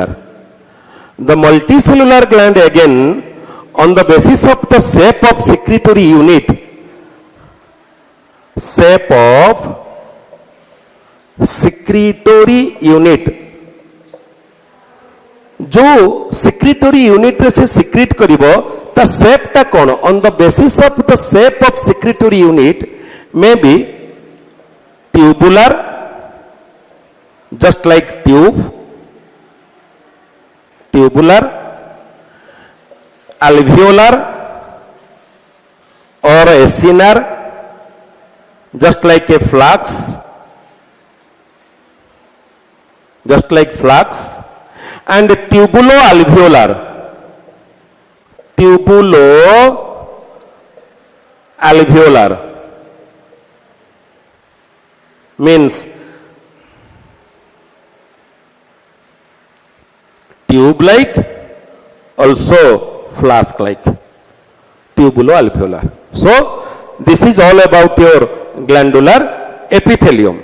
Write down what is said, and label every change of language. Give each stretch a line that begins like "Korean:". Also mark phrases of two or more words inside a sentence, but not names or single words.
English: The multicellular gland again, on the basis of the shape of secretory unit, shape of secretory unit,
Odia: जो
English: secretory unit
Odia: रे से secrete करिवो ता shape ता कौन,
English: on the basis of the shape of secretory unit may be tubular, just like tube, tubular, alveolar or acinar, just like a flux, just like flux, and tubulo-alveolar, tubulo-alveolar means tube-like, also flask-like, tubulo-alveolar. So, this is all about your glandular epithelium.